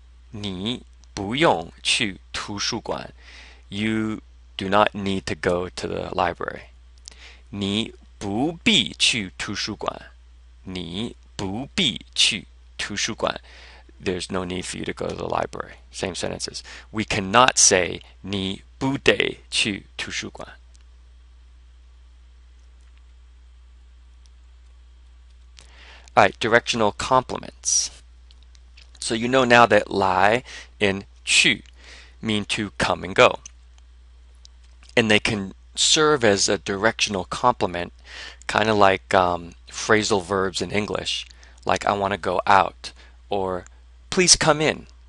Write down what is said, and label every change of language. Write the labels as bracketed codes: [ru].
[zh] 你不用去图书馆。 [en] You do not need to go to the library. [zh] 你不必去图书馆。你不必去图书馆。 [en] There's no need for you to go to the library. Same sentences. We cannot say [zh] 你不得去图书馆。 [en] All right, directional compliments. So you know now that 来 and 去 mean to come and go. And they can serve as a directional complement, kind of like phrasal verbs in English, like I want to go out, or please come in.